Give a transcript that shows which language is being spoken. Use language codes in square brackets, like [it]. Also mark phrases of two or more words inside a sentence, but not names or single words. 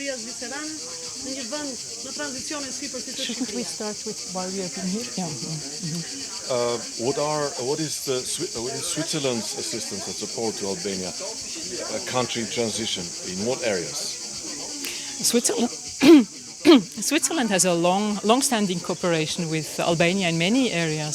[sq] zviceriane në një vend në tranzicionin sipër si të [en] Shouldn't we [sq] Shqipërisë. [en] start with why we have been here? Yeah. What is Switzerland's assistance and support to Albania country transition in what areas? Switzerland has a long-standing cooperation with Albania in many areas.